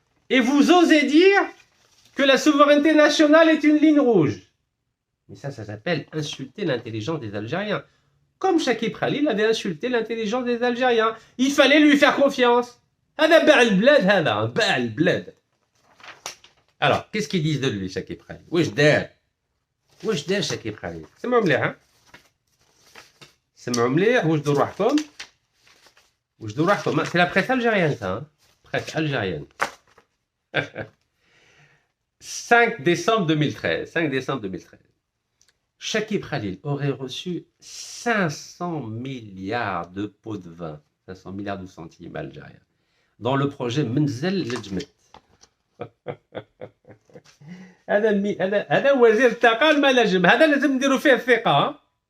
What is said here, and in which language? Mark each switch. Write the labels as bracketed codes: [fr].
[fr] Et vous osez dire que la souveraineté nationale est une ligne rouge. Mais ça s'appelle insulter l'intelligence des Algériens. Comme Chakib Khalil avait insulté l'intelligence des Algériens. Il fallait lui faire confiance. [ar] هذا باع البلاد هذا. باع البلاد. [fr] Alors, qu'est-ce qu'ils disent de lui, Chakib Khalil? [ar] واش دار شاكيب خليل؟ سمعوا مليح ها؟ سمعوا مليح وجدوا روحكم. [fr] C'est la presse algérienne ça, hein? Presse algérienne. 5 décembre 2013. Chakib Khalil aurait reçu 500 milliards de pots de vin, 500 milliards de centimes algériens, dans le projet Menzel Lejmet. [ar] هذا وزير الطاقة المناجم هذا لازم نديروا فيه الثقة.